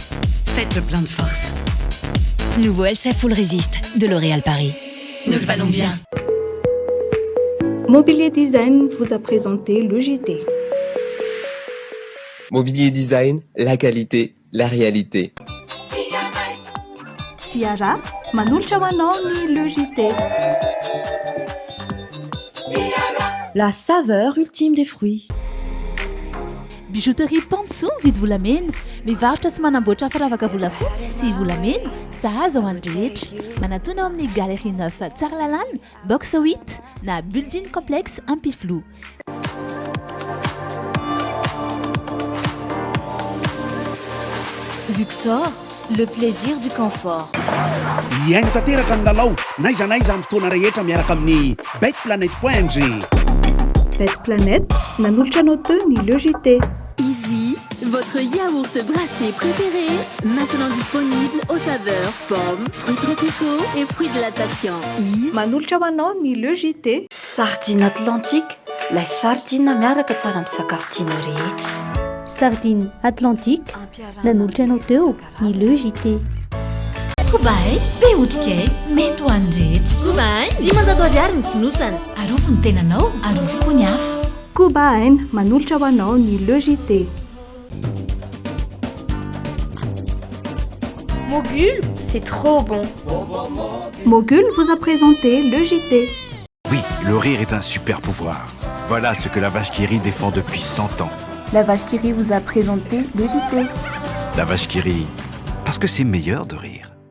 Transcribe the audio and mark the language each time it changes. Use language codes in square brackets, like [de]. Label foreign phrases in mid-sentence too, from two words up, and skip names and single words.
[fr] Faites le plein de force. Nouveau Elsa Full Resist de L'Oréal Paris. Nous le valons bien. Mobilier Design vous a présenté le JT. Mobilier Design, la qualité, la réalité. [mg] Tiara, manolotra ho anao ny Le JT. [fr] La saveur ultime des fruits. [mg] Bijouterie Panso vidy volamena, mivarotra sy manamboatra firavaka volafotsy sy volamena, sahaza ho an'ny rehetra. Manatona ao amin'ny Galerie 9 Tsaralalàna, box 8 na Building Complexe Ampiflou. [fr] Luxor, le plaisir du confort. [mg] Iaino tanteraka ny lalao naiza naiza amin'ny fotoana rehetra miaraka amin'ny betplanet.mg. Betplanet, nanolotra anao teo ny Le JT. [fr] Easy, votre yaourt brassé préféré, maintenant disponible aux saveurs pommes, fruits tropicaux et fruits de la passion. [mg] Manolotra ho anao ny Le JT. Sardine Atlantique, [fr] la sardine [mg] miaraka tsara amin'ny sakafo tianao rehetra. Sardine Atlantique, nanolotra anao teo ny Le JT. Kobaye, be otrikay, mety ho an'ny rehetra. Kobaye, 500 ariary ny fonosana. Arovo ny tenanao, arovo koa ny hafa. Kobaye, manolotra ho anao ny Le JT. [fr] Mogul, c'est trop bon. Mogul vous a présenté Le JT. Oui, le rire est un super pouvoir. Voilà ce que la vache qui rit défend depuis 100 ans. La vache qui rit vous a présenté Le JT. La vache qui rit, parce que c'est meilleur de rire.